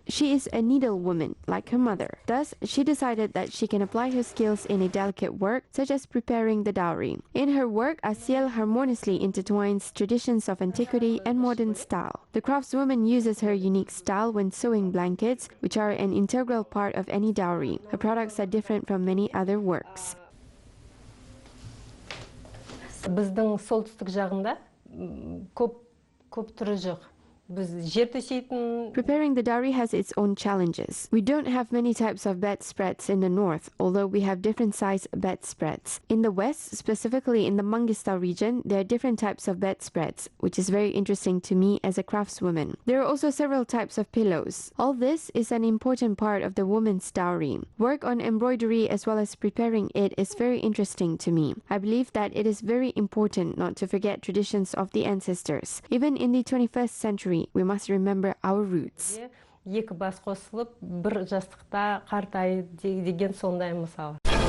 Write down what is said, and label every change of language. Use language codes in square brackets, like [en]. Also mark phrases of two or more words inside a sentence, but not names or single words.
[en] She is a needlewoman, like her mother. Thus, she decided that she can apply her skills in a delicate work such as preparing the dowry. In her work, Asyel harmoniously intertwines traditions of antiquity and modern style. The craftswoman uses her unique style when sewing blankets, which are an integral part of any dowry. Her products are different from many other works. [kk] Біздің солтүстік жағында көп түрі жоқ. [en] Preparing the dowry has its own challenges. We don't have many types of bedspreads in the north, although we have different size bedspreads. In the west, specifically in the Mangistau region, there are different types of bedspreads, which is very interesting to me as a craftswoman. There are also several types of pillows. All this is an important part of the woman's dowry. Work on embroidery as well as preparing it is very interesting to me. I believe that it is very important not to forget traditions of the ancestors. Even in the 21st century, we must remember our roots. [kk] Екі бас қосылып, бір жастықта қартайып деген сондай мысал.